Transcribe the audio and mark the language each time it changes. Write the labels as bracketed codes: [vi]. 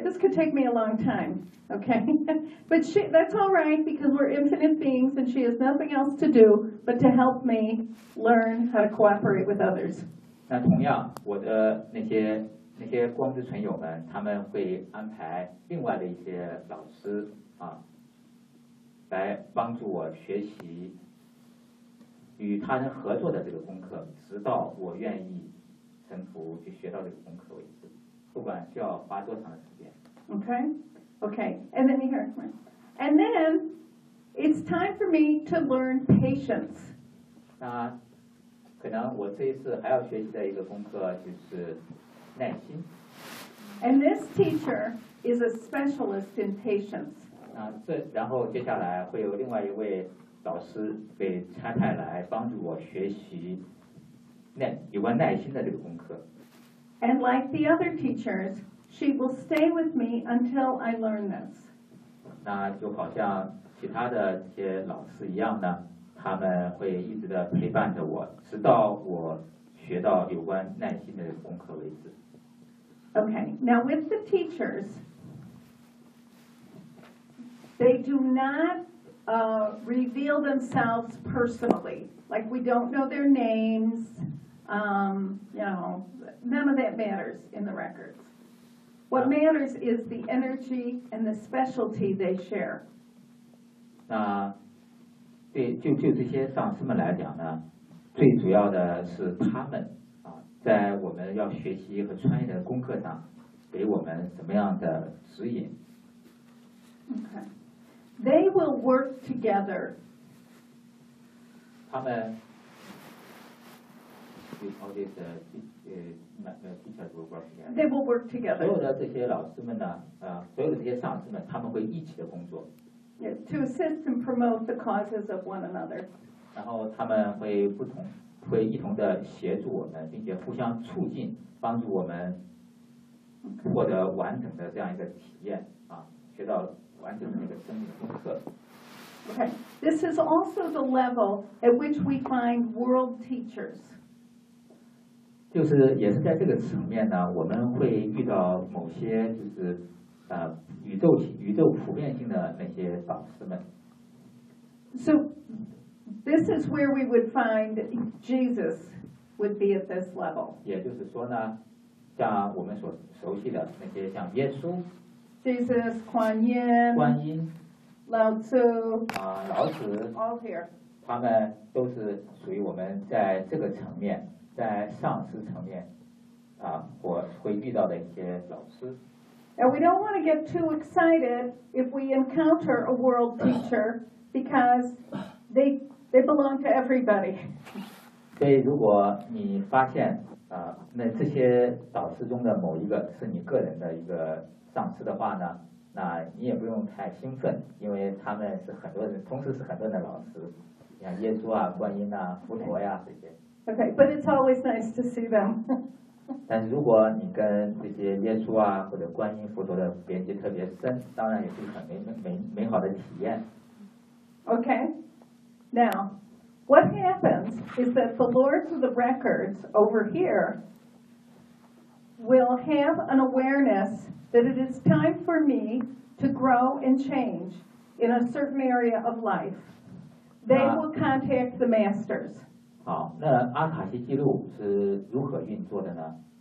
[en] This could take me a long time, okay? But she, that's all right because we're infinite beings and she has nothing else to do but to help me learn how to cooperate with others. [zh] 那同样，我的那些光之存友们，他们会安排另外的一些老师来帮助我学习与他人合作的这个功课，直到我愿意。 [en] Okay, okay, and then here, and then it's time for me to learn patience. [zh] 那可能我这一次还要学习的一个功课就是耐心。 [en] And this teacher is a specialist in patience. [zh] 那这然后接下来会有另外一位导师给参太来帮助我学习有关耐心的这个功课。 [en] And like the other teachers, she will stay with me until I learn this. [zh] 那就好像其他的这些老师一样呢，他们会一直的陪伴着我，直到我学到有关耐心的功课为止。 [en] Okay, now with the teachers, they do not reveal themselves personally. Like we don't know their names, none of that matters in the records. What matters is the energy and the specialty they share. [zh] 那对就这些上师们来讲呢，最主要的是他们在我们要学习和穿越的功课上给我们什么样的指引。 [en] Okay. They will work together. [zh] 他们 [en] all these, teachers will work together. They will work together. [zh] 所有的这些老师们呢，所有的这些上师们，他们会一起的工作。 Yeah, to assist and promote the causes of one another. 然后他们会不同。会一同的协助我们，并且互相促进，帮助我们获得完整的这样一个体验啊，学到完整的那个生命的功课。 [en] Okay, this is also the level at which we find world teachers. [zh] 就是也是在这个层面呢，我们会遇到某些就是宇宙普遍性的那些导师们。 [en] So. This is where we would find Jesus would be at this level. [zh] 也就是说呢，像我们所熟悉的那些像耶稣 [en] ，Jesus, 观音 Lao Tzu, [zh] 老子 [en] ，all here. [zh] 他们都是属于我们在这个层面，在上师层面，我会遇到的一些老师。 [en] And we don't want to get too excited if we encounter a world teacher because they belong to everybody. [zh] 所以如果你发现那这些导师中的某一个是你个人的一个上司的话呢，那你也不用太兴奋，因为他们是很多人，同时是很多人的老师，像耶稣啊、观音啊、佛陀呀这些。 [en] Okay, but it's always nice to see them. [zh] 但如果你跟这些耶稣啊或者观音、佛陀的连接特别深，当然也是很美好的体验。 [en] Okay. Now, what happens is that the Lords of the Records over here will have an awareness that it is time for me to grow and change in a certain area of life. They will contact the Masters. [zh] 好，那阿卡西记录是如何运作的呢？